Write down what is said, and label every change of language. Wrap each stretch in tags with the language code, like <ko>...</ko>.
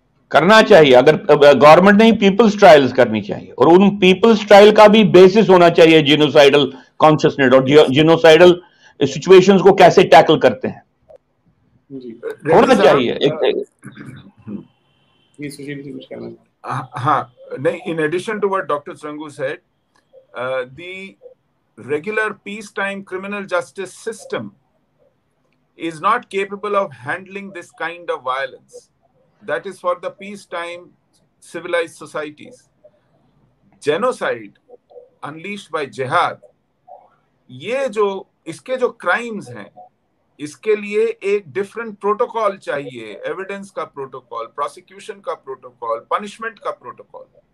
<hi>करना चाहिए, अगर गवर्नमेंट नहीं, पीपल्स ट्रायल्स करनी चाहिए, और उन पीपल्स ट्रायल का भी बेसिस होना चाहिए जिनोसाइडल कॉन्शियसनेस और जिनोसाइडल सिचुएशंस को कैसे टैकल करते हैं, होना चाहिए एक। सुशील जी कुछ कहना? हाँ, नहीं,</hi> <en>in addition to what Dr. Srangu said, the regular peacetime criminal justice system is not capable of handling this kind of violence. That is for the peacetime civilized societies. Genocide unleashed by jihad,</en> <hi>ये जो इसके जो crimes हैं, इसके लिए एक different protocol चाहिए, evidence का प्रोटोकॉल, प्रोसिक्यूशन का प्रोटोकॉल, पनिशमेंट का प्रोटोकॉल।</hi>